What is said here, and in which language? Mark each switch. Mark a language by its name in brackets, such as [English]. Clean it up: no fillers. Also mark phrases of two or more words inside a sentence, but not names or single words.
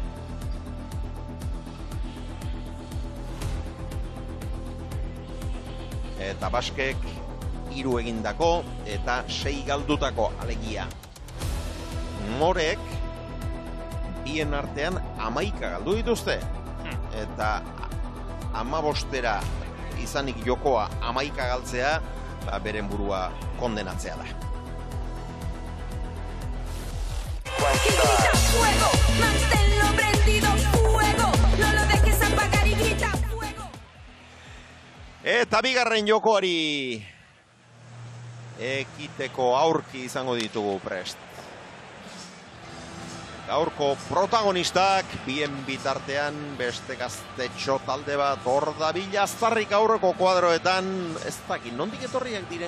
[Basque] Eta Baskek 3 egindako eta 6 galdutako alegia. Morek bien artean 11 galdu dituzte. Eta 15 izanik jokoa 11 galtzea, beren burua kondenatzea da. [Spanish] Fuego, manténlo prendido, fuego, no lo dejes apagar y grita fuego. [Basque] Eta bigarren jokoari ekiteko aurki izango ditugu prest. Gaurko protagonistak bien bitartean beste gaztetxo talde bat hor dabila aztarrik aurreko kuadroetan, ez dakit, nondik etorriak diren?